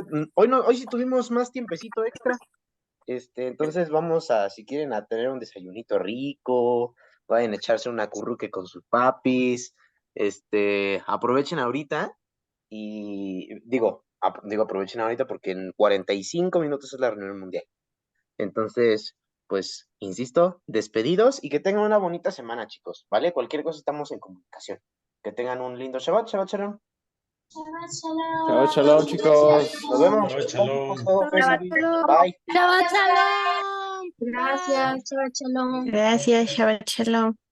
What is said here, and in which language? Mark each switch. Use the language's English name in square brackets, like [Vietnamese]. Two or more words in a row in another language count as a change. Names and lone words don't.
[Spanish] Hoy sí tuvimos más tiempecito extra. Entonces vamos a, si quieren, a tener un desayunito rico, vayan a echarse una curruque con sus papis, aprovechen ahorita y digo aprovechen ahorita porque en 45 minutos es la reunión mundial. Entonces, pues, insisto, despedidos y que tengan una bonita semana, chicos, ¿vale? Cualquier cosa estamos en comunicación. Que tengan un lindo Shabbat, [Hebrew] שבת שלום. שבת שלום, [Spanish] chicos. Nos vemos. [Hebrew] שבת שלום. שבת שלום. Bye. שבת שלום. Bye. Gracias, שבת שלום. Gracias, שבת שלום.